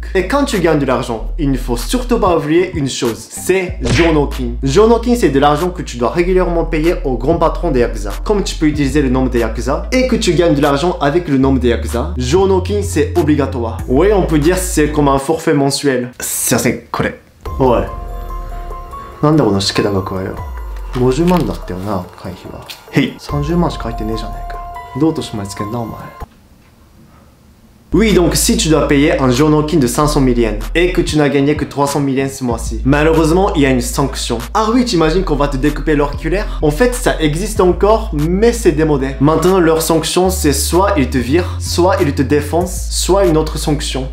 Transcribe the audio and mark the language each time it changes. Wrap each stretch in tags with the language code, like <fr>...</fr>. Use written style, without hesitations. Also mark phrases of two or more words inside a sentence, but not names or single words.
<fr>Et quand tu gagnes de l'argent, il ne faut surtout pas oublier une chose, c'est Jonokin. Jonokin, c'est de l'argent que tu dois régulièrement payer au grand patron des Yakuza. Comme tu peux utiliser le nom des Yakuza et que tu gagnes de l'argent avec le nom des Yakuza, Jonokin c'est obligatoire. Oui, on peut dire c'est comme un forfait mensuel.</fr> <ja>C'est これ。おい。なんだこのしけた額はよ。50万だったよな、会費は。へい。30万しか入ってねえじゃねえか。どうとしてもつけんな、お前。</ja> <fr>Oui, donc si tu dois payer un Jonokin de 500 000 yens et que tu n'as gagné que 300 000 yens ce mois-ci, malheureusement, il y a une sanction. Ah oui, t'imagines qu'on va te découper l'auriculaire? En fait, ça existe encore, mais c'est démodé. Maintenant, leur sanction, c'est soit ils te virent, soit ils te défoncent, soit une autre sanction.</fr>